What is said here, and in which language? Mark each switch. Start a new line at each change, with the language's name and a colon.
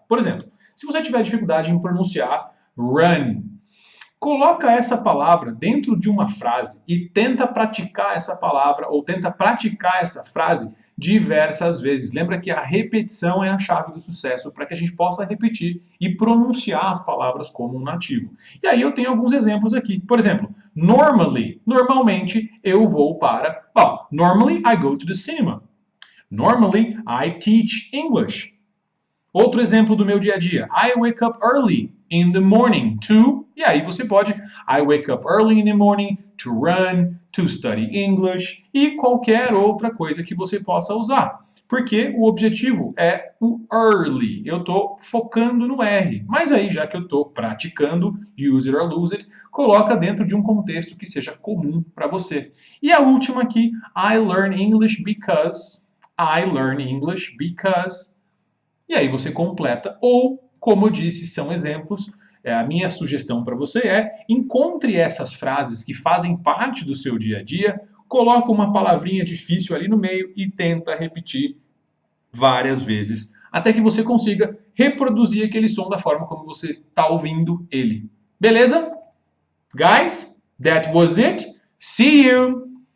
Portuguese: Por exemplo, se você tiver dificuldade em pronunciar run, coloca essa palavra dentro de uma frase e tenta praticar essa palavra ou tenta praticar essa frase diversas vezes. Lembra que a repetição é a chave do sucesso para que a gente possa repetir e pronunciar as palavras como um nativo. E aí eu tenho alguns exemplos aqui. Por exemplo, normally, normalmente eu vou para...
English: normally I go to the cinema. Normally I teach English.
Portuguese: Outro exemplo do meu dia a dia.
English: I wake up early in the morning to...
Portuguese: E aí você pode...
English: I wake up early in the morning to run, to study English
Portuguese: e qualquer outra coisa que você possa usar. Porque o objetivo é o early. Eu estou focando no R. Mas aí, já que eu estou praticando
English: use it or lose it,
Portuguese: coloca dentro de um contexto que seja comum para você. E a última aqui,
English: I learn English because... I learn English because...
Portuguese: E aí você completa, ou, como eu disse, são exemplos. A minha sugestão para você encontre essas frases que fazem parte do seu dia a dia, coloca uma palavrinha difícil ali no meio e tenta repetir várias vezes, até que você consiga reproduzir aquele som da forma como você está ouvindo ele. Beleza?
English: Guys, that was it. See you!